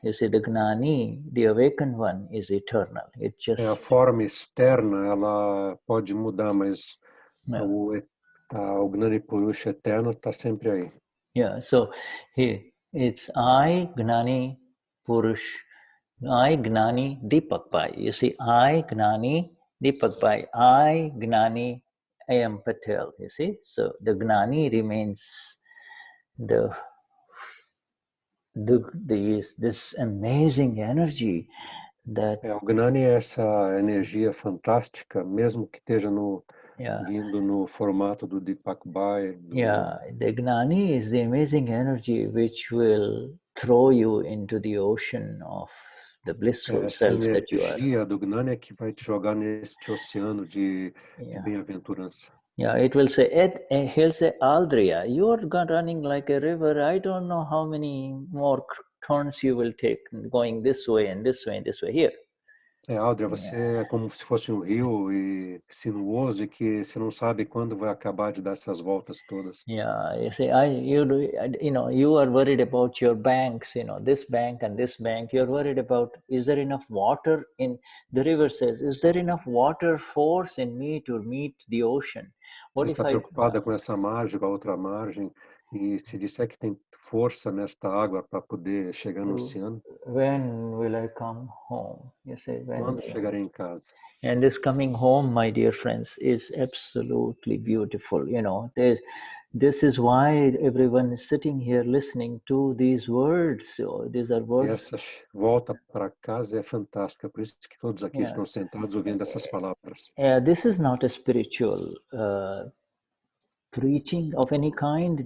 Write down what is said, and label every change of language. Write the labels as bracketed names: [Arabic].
[English] You see, the Gnani, the awakened one, is eternal. It just [Portuguese] a forma externa, ela pode mudar, mas o Gnani Purush eterno está sempre aí. [English] Yeah, so it's I Gnani Purush, I Gnani Deepak Bhai. You see, I Gnani Deepak Bhai, I Gnani A.M. Patel, you see. So the Gnani remains this amazing energy that... [Portuguese] O Gnani é essa energia fantástica, mesmo que esteja vindo no formato do Deepak Bhai. [English] The Gnani is the amazing energy which will throw you into the ocean of the blissful self that you are. [Portuguese] Essa energia do Gnani é que vai te jogar neste oceano de bem-aventurança. [English] Yeah, it will say, he'll say, Aldria, you are running like a river. I don't know how many more turns you will take, going this way and this way and this way here. [Portuguese] Aldria, você é como se fosse um rio e sinuoso e que você não sabe quando vai acabar de dar essas voltas todas. [English] Yeah, you see, you are worried about your banks, this bank and this bank. You're worried about, is there enough water in, the river says, is there enough water force in me to meet the ocean? [Portuguese] Você está preocupada com essa margem, com a outra margem, e se disser que tem força nesta água para poder chegar no oceano. [English] When will I come home? You say, [Portuguese] quando chegarei em casa? [English] And this coming home, my dear friends, is absolutely beautiful. This is why everyone is sitting here listening to these words. So these are words. [Portuguese] Essa volta para casa é fantástica. Por isso que todos aqui estão sentados ouvindo essas palavras. [English] This is not a spiritual preaching of any kind.